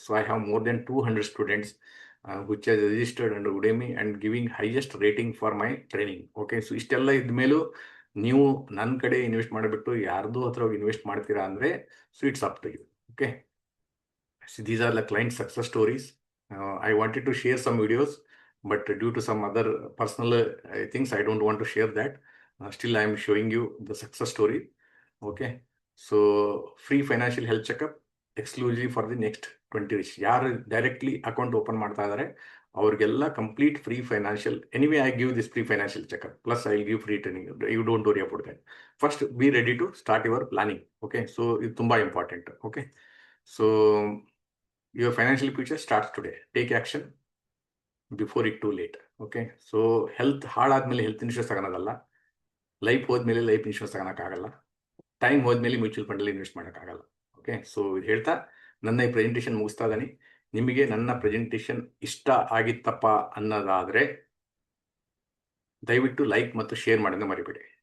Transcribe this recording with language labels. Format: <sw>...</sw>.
<en>So I have more than 200 students which are registered under Udemy and giving highest rating for my training. Okay, so</en> <kn>ಇಷ್ಟೆಲ್ಲ ಇದ್ಮೇಲೂ ನೀವು ನನ್ನ ಕಡೆ invest ಮಾಡಿಬಿಟ್ಟು ಯಾರ್ದು ಹತ್ರ ಹೋಗಿ ಇನ್ವೆಸ್ಟ್ ಮಾಡ್ತೀರಾ ಅಂದರೆ,</kn> <en>So it's up to you. Okay, so these are the client success stories. I wanted to share some videos, but due to some other personal things, I don't want to share that. Still, I am showing you the success story. Okay, so free financial health checkup exclusively for the next 20 rich.</en> <kn>ಯಾರು directly account open ಮಾಡ್ತಾ ಇದ್ದಾರೆ ಅವ್ರಿಗೆಲ್ಲ complete free financial.</kn> <en>Anyway I give this free financial checkup, plus I give free training. You don't worry about that. First be ready to start your planning.</en> <kn>Okay, so ಇದು ತುಂಬ important.</kn> <en>Okay, so your financial future starts today. Take action before it too late. Okay, so</en> <kn>health ಹಾಳಾದ್ಮೇಲೆ health insurance ತಗೊಳೋದಲ್ಲ, life ಹೋದ್ಮೇಲೆ life insurance ತಗೊಳಕ್ಕಾಗಲ್ಲ, time ಹೋದ್ಮೇಲೆ mutual ಫಂಡಲ್ಲಿ invest ಮಾಡೋಕ್ಕಾಗಲ್ಲ. Okay, so ಇದು ಹೇಳ್ತಾ ನನ್ನ ಈ presentation ಮುಗಿಸ್ತಾ ಇದ್ದೀನಿ. ನಿಮಗೆ ನನ್ನ ಪ್ರೆಸೆಂಟೇಷನ್ ಇಷ್ಟ ಆಗಿತ್ತಪ್ಪ ಅನ್ನೋದಾದರೆ ದಯವಿಟ್ಟು ಲೈಕ್ ಮತ್ತು ಶೇರ್ ಮಾಡೋದನ್ನ ಮರಿಬೇಡಿ.</kn>